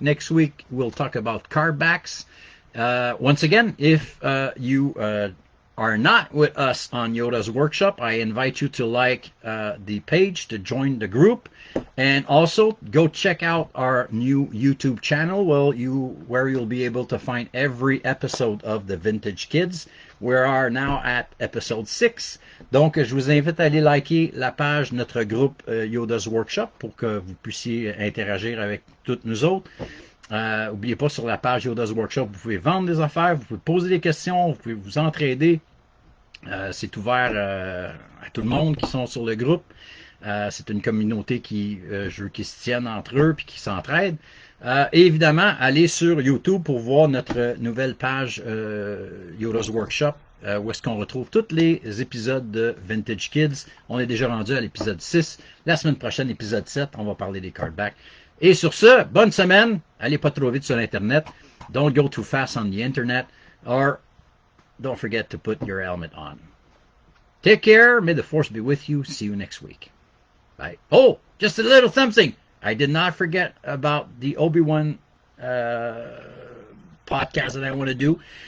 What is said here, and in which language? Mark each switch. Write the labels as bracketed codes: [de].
[en] Next week, we'll talk about card backs. Once again, if you are not with us on Yoda's workshop, I invite you to like the page, to join the group, and also go check out our new YouTube channel where you'll be able to find every episode of the Vintage Kids. We are now at episode 6. [fr] Donc, je vous invite à aller liker la page de notre groupe Yoda's Workshop pour que vous puissiez interagir avec toutes nous autres. N'oubliez pas, sur la page Yoda's Workshop, vous pouvez vendre des affaires, vous pouvez poser des questions, vous pouvez vous entraider. C'est ouvert à tout le monde qui sont sur le groupe. C'est une communauté qui se tienne entre eux et qui s'entraide. Et évidemment, allez sur YouTube pour voir notre nouvelle page Yoda's Workshop, où est-ce qu'on retrouve tous les épisodes de Vintage Kids. On est déjà rendu à l'épisode 6. La semaine prochaine, épisode 7, on va parler des cardbacks. Et sur ce, bonne semaine. Allez pas trop vite sur Internet. [en] Don't go too fast on the Internet. Or don't forget to put your helmet on. Take care. May the Force be with you. See you next week. Bye. Oh, just a little something. I did not forget about the Obi-Wan podcast that I want to do.